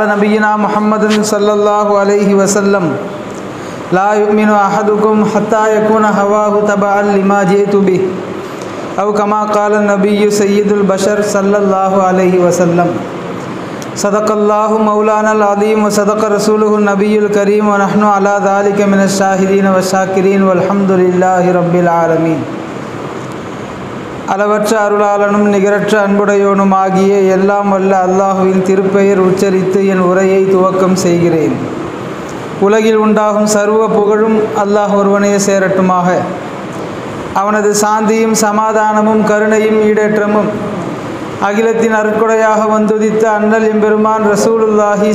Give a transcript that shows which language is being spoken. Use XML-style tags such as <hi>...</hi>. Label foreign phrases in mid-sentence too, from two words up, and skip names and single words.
<ar>نبينا محمد صلى الله عليه وسلم لا يؤمن أحدكم حتى يكون هواه تبعا لما جئت به أو كما قال النبي سيد البشر صلى الله عليه وسلم صدق الله مولانا العظيم وصدق رسوله النبي الكريم ونحن على ذلك من الشاهدين وشاكرين والحمد لله رب العالمين.</ar> <ta>அளவற்ற அருளாளனும் நிகரற்ற அன்புடையோனும் ஆகிய எல்லாம் வல்ல அல்லாஹுவின் திருப்பெயர் உச்சரித்து என் உரையை துவக்கம் செய்கிறேன். உலகில் உண்டாகும் சர்வ புகழும் அல்லாஹ் ஒருவனே சேரட்டுமாக. அவனது சாந்தியும் சமாதானமும் கருணையும் ஈடேற்றமும் அகிலத்தின் அருட்கொடையாக வந்துதித்த அண்ணல் எம்பெருமான் ரசூலுல்லாஹி</ta>